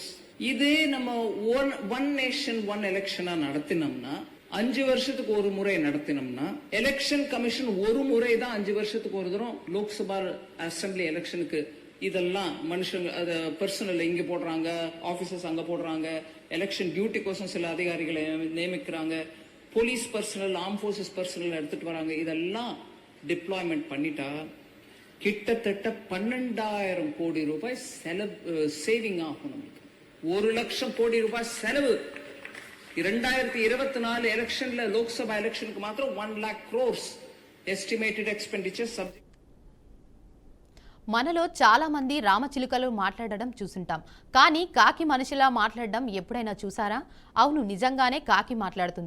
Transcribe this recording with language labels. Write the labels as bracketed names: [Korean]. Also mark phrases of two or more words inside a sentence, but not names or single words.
[Tamil] இதே நம்ம ஒன் நேஷன் ஒன் எலெக்ஷனா நடத்தினோம்னா 5 வருஷத்துக்கு ஒரு முறை நடத்தினோம்னா எலெக்ஷன் கமிஷன் ஒரு முறை தான் 5 வருஷத்துக்கு ஒரு தரம் லோக்சபா அசம்பிளி எலெக்ஷனுக்கு இதெல்லாம் மனுஷங்க பர்சனல் இங்க போடுறாங்க, ஆபீசர்ஸ் அங்க போடுறாங்க, [English] election duty [Tamil] கோசம் சில அதிகாரிகளை நியமிக்கிறாங்க, [English] police personnel, arm forces personnel [Tamil] எடுத்துட்டு வராங்க. இதெல்லாம் டிப்ளாய்மெண்ட் பண்ணிட்டா கிட்டத்தட்ட 12,000 கோடி ரூபாய் சேவிங் ஆகும் நமக்கு. 1 லட்சம் கோடி ரூபாய் செலவு. [Telugu] 2024 ఎలక్షన్ల లోక్సభ ఎలక్షన్కి మాత్రం 1 lakh crores [English] estimated expenditure subject. [Telugu] మనలో చాలా మంది రామచిలుకలు మాట్లాడడం చూసుంటాం, కానీ కాకి మనిషిలా మాట్లాడడం ఎప్పుడైనా చూసారా? అవును, నిజంగానే కాకి మాట్లాడుతుంది.